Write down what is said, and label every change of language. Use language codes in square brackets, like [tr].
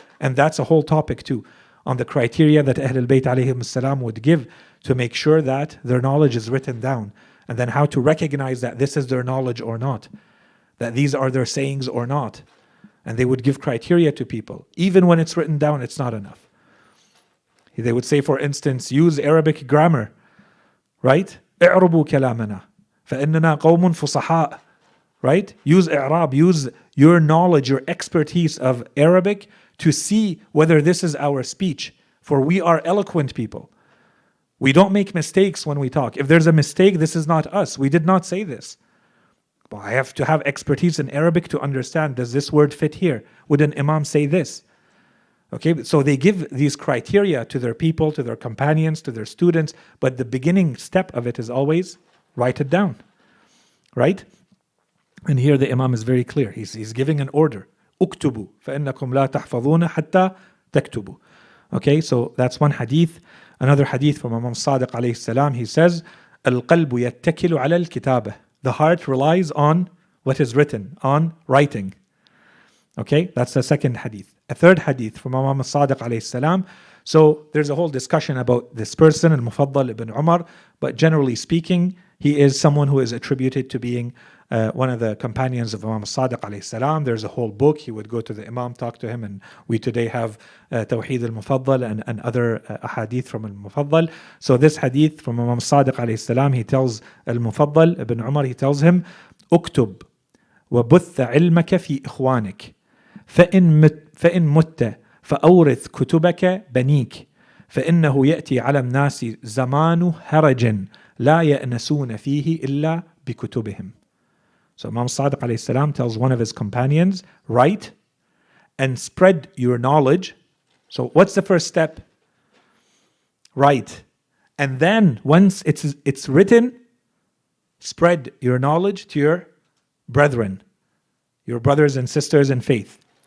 [en] And that's a whole topic too, on the criteria that Ahlul Bayt alayhim salam would give to make sure that their knowledge is written down. And then how to recognize that this is their knowledge or not, that these are their sayings or not. And they would give criteria to people. Even when it's written down, it's not enough. They would say, for instance, use Arabic grammar, right? [ar] اعربوا كلامنا فإننا قوم فصحاء. [en] Right? Use i'rab, use your knowledge, your expertise of Arabic to see whether this is our speech. For we are eloquent people. We don't make mistakes when we talk. If there's a mistake, this is not us. We did not say this. But I have to have expertise in Arabic to understand, does this word fit here? Would an imam say this? Okay, so they give these criteria to their people, to their companions, to their students, but the beginning step of it is always write it down. Right? And here the imam is very clear. He's giving an order. [ar] اكتبوا فإنكم لا تحفظون حتى تكتبوا. [en] Okay, so that's one hadith. Another hadith from Imam Sadiq alayhi salam, he says, [ar] القلب يتكل على الكتابة. [en] The heart relies on what is written, on writing. Okay, that's the second hadith. A third hadith from Imam Sadiq alayhi salam. So there's a whole discussion about this person, Al-Mufaddal ibn Umar, but generally speaking, He is someone who is attributed to being one of the companions of Imam Sadiq alayhi salam. There's a whole book. He would go to the Imam, talk to him, and we today have Tawheed al-Mufaddal and other ahadith from al-Mufaddal. So this hadith from Imam Sadiq alayhi salam, he tells al-Mufaddal ibn Umar, he tells him, [ar] اكتب وبث علمك في إخوانك فإن مت فأورث كتبك بنيك فإنه يأتي على الناس زمان هرج لا يأنسون فيه إلا بكتبهم. [en] So Imam Sadiq alayhi salam tells one of his companions, write and spread your knowledge. So what's the first step? Write. And then once it's written, spread your knowledge to your brethren, your brothers and sisters in faith.